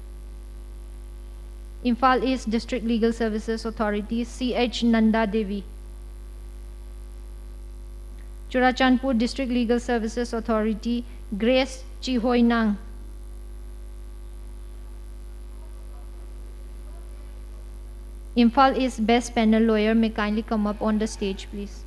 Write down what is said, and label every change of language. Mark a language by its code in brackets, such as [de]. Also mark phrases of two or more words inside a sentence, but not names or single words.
[en] Imphal East District Legal Services Authority, C.H. Nanda Devi. Churachandpur District Legal Services Authority, Grace Chihoy Nang. Imphal is best panel lawyer, may kindly come up on the stage, please.